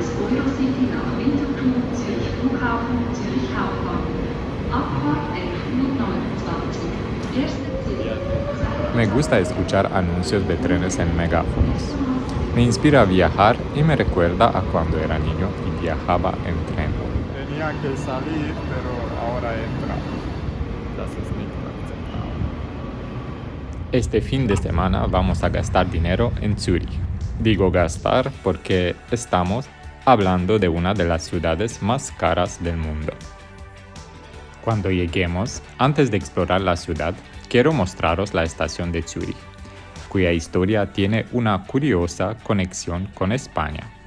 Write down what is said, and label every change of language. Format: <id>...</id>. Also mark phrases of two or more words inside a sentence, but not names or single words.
<de>Eurocity nach Winterthur, Zürich Flughafen, Zürich Hauptbahnhof. Abfahrt 11:29 Uhr. Erste Ziel.</de> <es>Me gusta escuchar anuncios de trenes en megáfonos. Me inspira a viajar y me recuerda a cuando era niño y viajaba en tren. Tenía que salir, pero ahora entra.</es> <de>Das ist nicht akzeptabel.</de> <es>Este fin de semana vamos a gastar dinero en Zúrich. Digo gastar porque estamos hablando de una de las ciudades más caras del mundo. Cuando lleguemos, antes de explorar la ciudad, quiero mostraros la estación de Zúrich, cuya historia tiene una curiosa conexión con España.</es>